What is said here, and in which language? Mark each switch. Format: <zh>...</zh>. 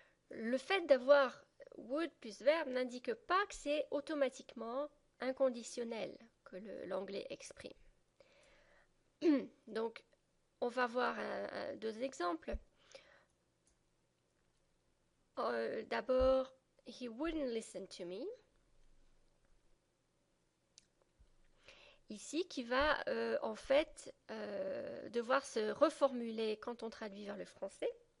<fr>Le fait d'avoir would plus verbe n'indique pas que c'est automatiquement un conditionnel que l'anglais exprime. Donc, on va voir deux exemples. D'abord,</fr> <en>he wouldn't listen to me.</en> <fr>Ici, qui va en fait devoir se reformuler quand on traduit vers le français.</fr>